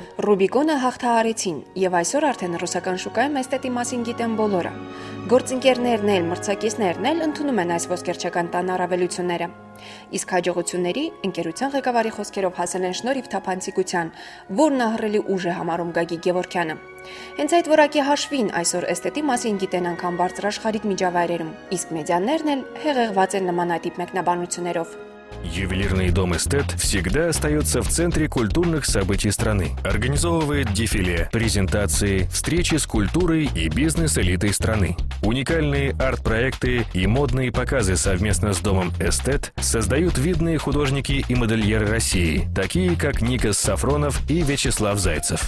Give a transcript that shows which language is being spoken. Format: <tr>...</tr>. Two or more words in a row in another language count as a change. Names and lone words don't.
<hy>Ռուբիկոնը հաղթահարեցին եւ այսօր արդեն ռուսական շուկայում էսթետի մասին գիտեն բոլորը։ Գործընկերներն էլ, մրցակիցներն էլ ընդունում են այս ոսկերչական տան առավելությունները։ Իսկ հաջողությունների ընկերության ղեկավարի խոսքերով հասել են շնորհիվ թափանցիկության, որն ահռելի ուժ է համարում Գագիկ Գևորգյանը։ Հենց այդ որակի հաշվին այսօր էսթետի մասին գիտեն անգամ բարձրաշխարհիկ միջավայրերում, իսկ մեդիաներն էլ հեղեղված են նմանատիպ մեկնաբանություններով։</hy> <ru>Ювелирный дом «Эстет» всегда остается в центре культурных событий страны. Организовывает дефиле, презентации, встречи с культурой и бизнес-элитой страны. Уникальные арт-проекты и модные показы совместно с домом «Эстет» создают видные художники и модельеры России, такие как Никос Сафронов и Вячеслав Зайцев.</ru>